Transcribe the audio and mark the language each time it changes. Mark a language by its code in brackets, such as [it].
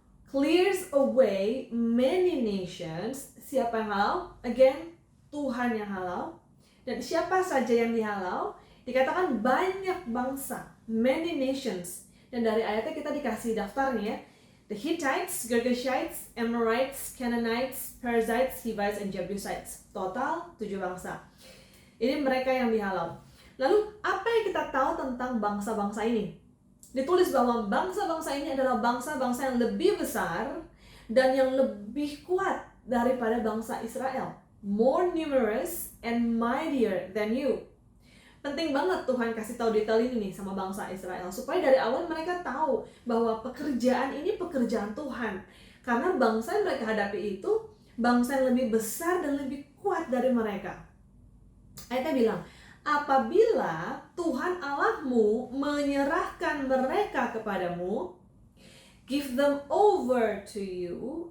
[en] clears away many nations. [id] Siapa yang halau? Again, Tuhan yang halau. Dan siapa saja yang dihalau? Dikatakan banyak bangsa, [en] many nations. [id] Dan dari ayatnya kita dikasih daftarnya ya. [en] The Hittites, Girgashites, Amorites, Canaanites, Perizzites, Hivites, and Jebusites. [id] Total 7 bangsa. Ini mereka yang dihalau. Lalu apa yang kita tahu tentang bangsa-bangsa ini? Ditulis bahwa bangsa-bangsa ini adalah bangsa-bangsa yang lebih besar dan yang lebih kuat daripada bangsa Israel. [en] More numerous and mightier than you. [id] Penting banget Tuhan kasih tahu detail ini nih sama bangsa Israel supaya dari awal mereka tahu bahwa pekerjaan ini pekerjaan Tuhan. Karena bangsa yang mereka hadapi itu bangsa yang lebih besar dan lebih kuat dari mereka. Ayatnya bilang, apabila Tuhan Allahmu menyerahkan mereka kepadamu, [en] give them over to you.